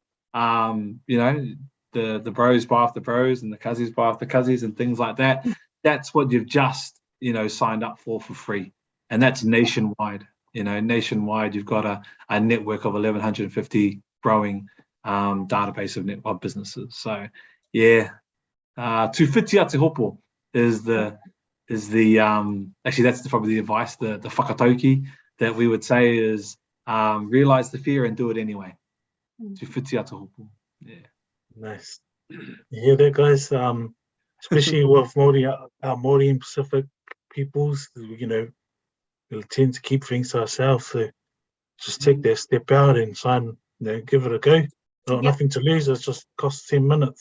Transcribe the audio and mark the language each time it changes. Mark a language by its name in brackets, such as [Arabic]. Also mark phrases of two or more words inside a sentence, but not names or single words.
[English] The bros buy off the bros and the cuzzies buy off the cuzzies and things like that. That's what you've just signed up for free, and that's nationwide. Nationwide, you've got a network of 1,150 growing database of businesses. So yeah, [Māori] tuwhitia te hopo [English] is the actually that's probably the advice, the whakatauki that we would say is realize the fear and do it anyway. [Māori] Tuwhitia te hopo. [English] Yeah. Nice. You hear that, guys? Especially with Māori and Pacific peoples, we'll tend to keep things to ourselves. So just take that step out and sign, give it a go. Got nothing to lose. It just costs 10 minutes.